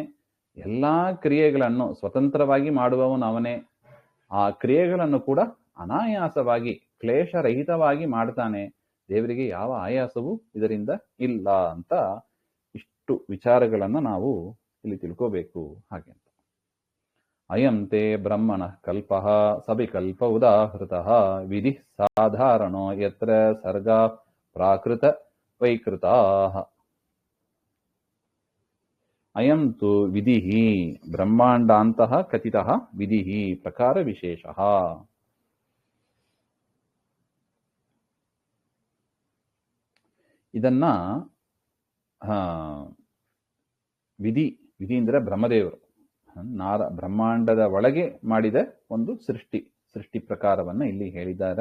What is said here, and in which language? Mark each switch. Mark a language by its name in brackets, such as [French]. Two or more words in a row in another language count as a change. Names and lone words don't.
[Kannada] ಎಲ್ಲಾ ಕ್ರಿಯೆಗಳನ್ನು ಸ್ವತಂತ್ರವಾಗಿ ಮಾಡುವವನು ಅವನೇ. ಆ ಕ್ರಿಯೆಗಳನ್ನು ಕೂಡ ಅನಾಯಾಸವಾಗಿ ಕ್ಲೇಶರಹಿತವಾಗಿ ಮಾಡ್ತಾನೆ. ದೇವರಿಗೆ ಯಾವ ಆಯಾಸವೂ ಇದರಿಂದ ಇಲ್ಲ ಅಂತ ಇಷ್ಟು ವಿಚಾರಗಳನ್ನ ನಾವು ಇಲ್ಲಿ ತಿಳ್ಕೋಬೇಕು. [Sanskrit] ಹಾಗೆ ಅಯಂ ತೇ ಬ್ರಹ್ಮಣ ಕಲ್ಪ ಸವಿಕಲ್ಪ ಉದಾಹೃತ ವಿಧಿ ಸಾಧಾರಣೋ ಯತ್ರ ಸರ್ಗ ಪ್ರಾಕೃತ ವೈಕೃತಾ. ಅಯಂ ತು ವಿಧಿ ಬ್ರಹ್ಮಾಂಡಾಂತಃ ಕಥಿತಃ ವಿಧಿ ಪ್ರಕಾರ ವಿಶೇಷಃ. [Kannada] ಇದನ್ನ ವಿಧಿ ಅಂದ್ರೆ ಬ್ರಹ್ಮದೇವರು ಬ್ರಹ್ಮಾಂಡದ ಒಳಗೆ ಮಾಡಿದ ಒಂದು ಸೃಷ್ಟಿ ಪ್ರಕಾರವನ್ನ ಇಲ್ಲಿ ಹೇಳಿದ್ದಾರೆ.